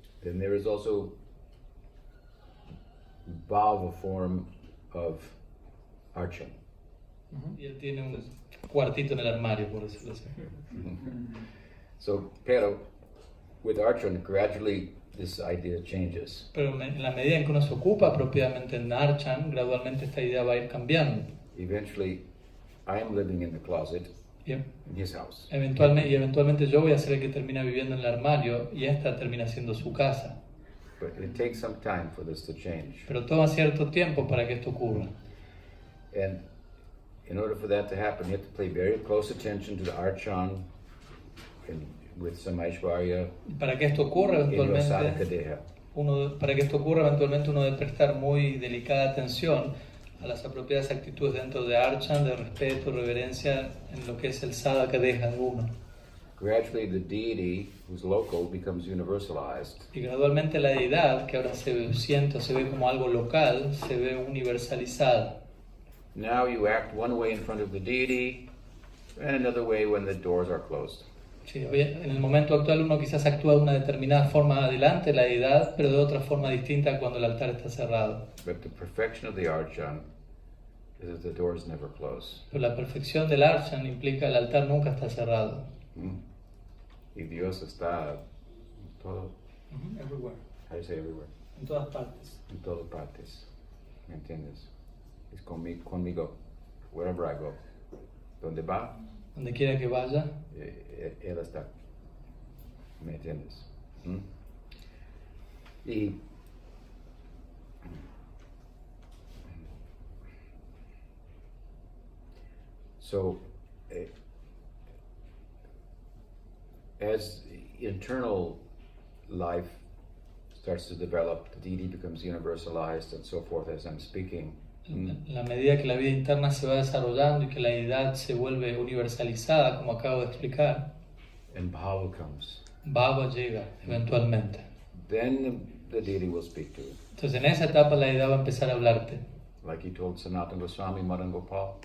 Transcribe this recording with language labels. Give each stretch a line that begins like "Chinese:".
English: Then there is also bhava form of archan.
Spanish: Y él tiene un cuartito en el armario, por decirlo así.
English: So,
Spanish: pero
English: with archan, gradually this idea changes.
Spanish: Pero en la medida en que uno se ocupa propiamente en Archan, gradualmente esta idea va a ir cambiando.
English: Eventually, I am living in the closet
Spanish: Y
English: in his house.
Spanish: eventualmente yo voy a ser el que termina viviendo en el armario y esta termina siendo su casa.
English: But it takes some time for this to change.
Spanish: Pero toma cierto tiempo para que esto ocurra.
English: And in order for that to happen, you have to pay very close attention to the archan and with some Aishwarya
Spanish: Y para que esto ocurra
English: in your sadhaka
Spanish: eventualmente,
English: deha.
Spanish: uno debe prestar muy delicada atención a las apropiadas actitudes dentro de Archan, de respeto, reverencia en lo que es el sadhaka deha de uno.
English: Gradually, the deity, who's local, becomes universalized.
Spanish: Y gradualmente la deidad, que ahora se ve como algo local, se ve universalizada.
English: Now you act one way in front of the deity and another way when the doors are closed.
Spanish: Sí, en el momento actual uno quizás actúa de una determinada forma adelante la deidad, pero de otra forma distinta cuando el altar está cerrado.
English: But the perfection of the archan is that the doors never close.
Spanish: Pero la perfección del Archan implica el altar nunca está cerrado. Y Dios está en todo,
English: Everywhere. how do you say everywhere?
Spanish: En todas partes. En todas partes. ¿Me entiendes? Es conmigo,
English: wherever I go.
Spanish: Donde va, Donde quiera que vaya, Él está. ¿Me entiendes? Y
English: so, as internal life starts to develop, the deity becomes universalized and so forth as I'm speaking.
Spanish: en la medida que la vida interna se va desarrollando y que la deidad se vuelve universalizada, como acabo de explicar,
English: And bhava comes.
Spanish: Bhava llega eventualmente.
English: Then the deity will speak to you.
Spanish: Entonces en esa etapa la deidad va a empezar a hablarte.
English: Like he told Sanatana Goswami, Madan Gopal,